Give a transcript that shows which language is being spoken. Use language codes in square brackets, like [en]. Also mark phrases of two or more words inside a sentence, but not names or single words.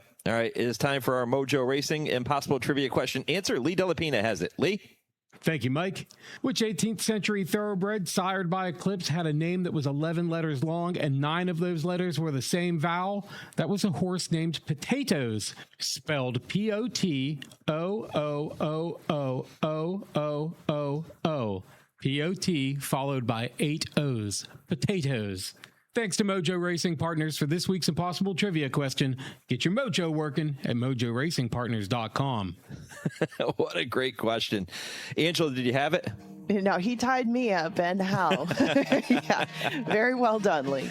[en] All right, it is time for our Mojo Racing Impossible Trivia Question Answer. Lee Delapina has it. Lee? Thank you, Mike. Which 18th century thoroughbred sired by Eclipse had a name that was 11 letters long and 9 of those letters were the same vowel? That was a horse named Potatoes, spelled P-O-T-O-O-O-O-O-O-O. P-O-T followed by 8 O's. Potatoes. Thanks to Mojo Racing Partners for this week's Impossible Trivia Question. Get your mojo working at mojoracingpartners.com. What a great question. Angela, did you have it? No, he tied me up, and how? Yeah, very well done, Lee.